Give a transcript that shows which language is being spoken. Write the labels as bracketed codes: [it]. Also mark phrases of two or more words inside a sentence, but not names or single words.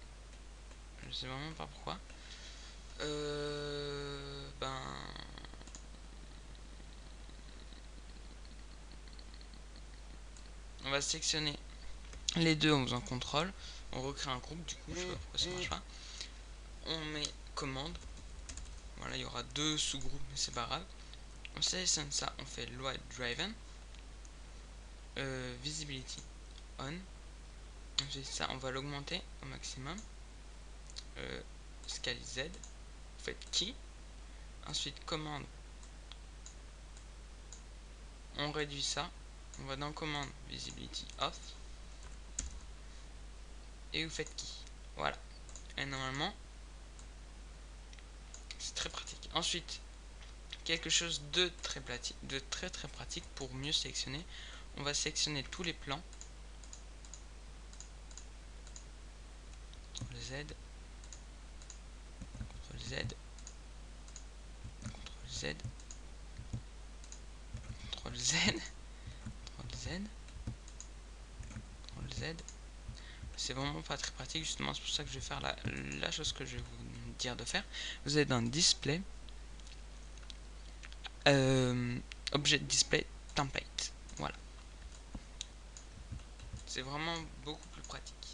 [fr] Je sais vraiment pas pourquoi. Ben, on va sélectionner les deux en faisant contrôle. On recrée un groupe, du coup, je sais pas pourquoi ça marche pas. On met commande. Voilà, il y aura deux sous-groupes, mais c'est pas grave. On sélectionne ça, on fait [en] load driven. Visibility on. [fr] On fait ça, on va l'augmenter au maximum. [en] Scale Z. [fr] Vous faites key. Ensuite, commande. On réduit ça. On va dans commande [en] visibility off. [fr] Et vous faites key. Voilà. Et normalement, c'est très pratique. Ensuite, quelque chose de très pratique pour mieux sélectionner. On va sélectionner tous les plans. CTRL Z. CTRL Z. CTRL Z. CTRL Z. CTRL Z. CTRL Z. C'est vraiment pas très pratique, justement, c'est pour ça que je vais faire la chose que je vais vous dire de faire. Vous êtes dans Display, Objet Display Template. Voilà. C'est vraiment beaucoup plus pratique.